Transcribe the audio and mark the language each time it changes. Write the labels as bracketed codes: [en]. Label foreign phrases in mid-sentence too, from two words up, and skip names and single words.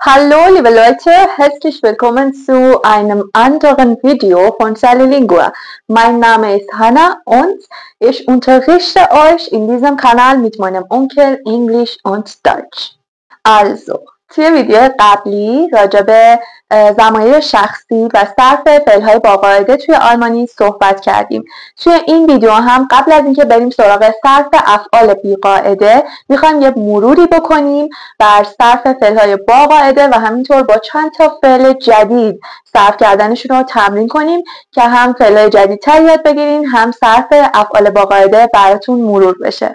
[de] Hallo liebe Leute, herzlich willkommen zu einem anderen Video von Sally Lingua. Mein Name ist Hannah und ich unterrichte euch in diesem Kanal mit meinem Onkel Englisch und Deutsch. Also, [fa] توی ویدیو قبلی راجع به ضمایر شخصی و صرف فعل‌های با قاعده توی آلمانی صحبت کردیم. توی این ویدیو هم قبل از اینکه بریم سراغ صرف افعال بی قاعده میخوایم یه مروری بکنیم بر صرف فعل‌های با قاعده و همینطور با چند تا فعل جدید صرف کردنشون رو تمرین کنیم که هم فعل‌های جدیدتر یاد بگیرین هم صرف افعال با قاعده براتون مرور بشه.